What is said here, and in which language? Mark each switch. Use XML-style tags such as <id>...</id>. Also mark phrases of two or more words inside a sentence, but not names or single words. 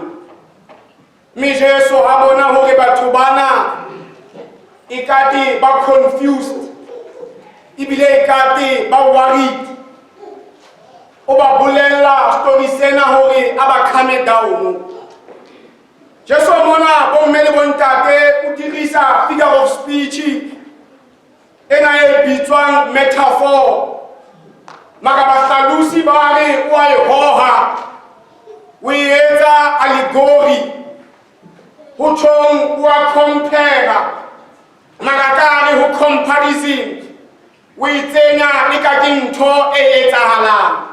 <st>Mme Jesu a bona hore batho bana ekate ba confused ebile ekate ba worried, o ba bolella story sena hore a ba</st> <en>calme down.</en> <st>Jesu mona bomme le bontate o dirisa</st> <en>figure of speech</en> <st>ena e bitswang metaphor, maka bahlalosi ba re o a e hoha, o e etsa allegory, ho tjhong o a compare, maka ka re ho comparison, o e tsenya le ka ke ntho e etsahalang.</st>